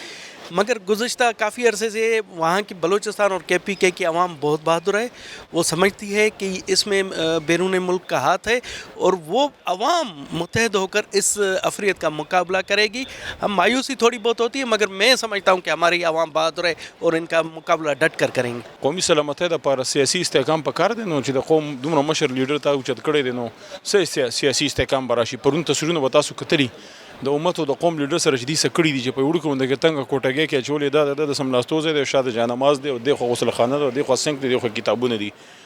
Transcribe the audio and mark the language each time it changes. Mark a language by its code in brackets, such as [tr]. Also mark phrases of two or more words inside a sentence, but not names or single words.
[ur] مگر گزشتہ کافی عرصے سے وہاں کی بلوچستان اور KPK کی عوام بہت بہادر ہے. وہ سمجھتی ہے کہ اس میں بیرون ملک کا ہاتھ ہے اور وہ عوام متحد ہو کر اس افریت کا مقابلہ کرے گی. ہم مایوسی تھوڑی بہت ہوتی ہے مگر میں سمجھتا ہوں کہ ہماری عوام بہادر ہے اور ان کا مقابلہ ډټ کر کریں گے. [ps] قومي سلامتۍ لپاره سیاسي استحکام پکار دی، نو چې د قوم دومره مشر لیډر ته اوچت کړی دی، نو څه سیاسي استحکام به راشي. پرون تصویرونه به تاسو کتلي د امت او د قوم لیډر سره چې دې څه کړي دي چې په وړوکو غونډه کې تنګه کوټګۍ کې اچولې ده د سملاستو ځای دی، شاته جانماز دی، او دېخوا غسل خانه ده، دېخوا سنک دی، دېخوا کتابونه دي.